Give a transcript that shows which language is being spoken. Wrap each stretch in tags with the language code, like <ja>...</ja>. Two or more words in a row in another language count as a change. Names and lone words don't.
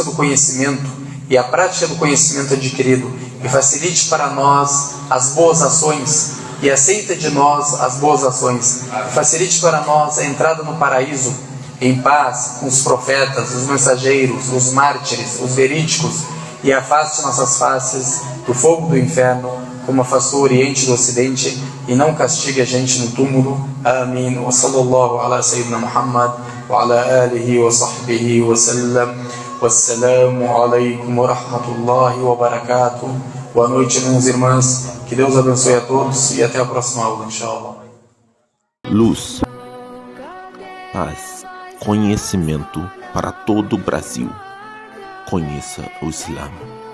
<pt>do conhecimento e a prática do conhecimento adquirido, e facilite para nós as boas ações, e aceita de nós as boas ações, e facilite para nós a entrada no paraíso, em paz com os profetas, os mensageiros, os mártires, os verídicos, e afaste nossas faces do fogo do inferno, como afastou o Oriente do Ocidente, e não castigue a gente no túmulo. Amém.</pt> <ar>وصلى الله على سيدنا محمد وعلى آله وصحبه وسلم. والسلام عليكم ورحمة الله وبركاته.</ar> <pt>Boa noite, meus irmãos. Que Deus abençoe a todos e até a próxima aula, inshallah. Luz, paz, conhecimento para todo o Brasil. Conheça o Islã.</pt>